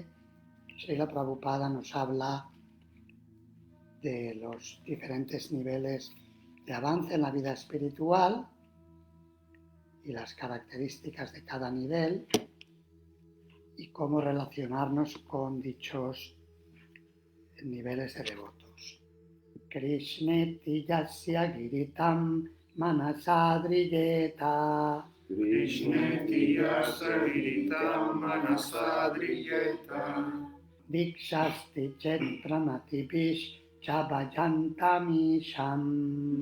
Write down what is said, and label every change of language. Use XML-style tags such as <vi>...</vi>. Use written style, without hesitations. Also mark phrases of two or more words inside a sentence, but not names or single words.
<es>Srila Prabhupada nos habla de los diferentes niveles de avance en la vida espiritual y las características de cada nivel y cómo relacionarnos con dichos niveles de devotos.</es> <sa>कृष्णेति यस्य गिरि तं मनसाद्रियेत. कृष्णेति यस्य गिरि तं मनसाद्रियेत. दीक्षास्ति चेत् प्रणतिभिश्च भजन्तमीशम्.</sa>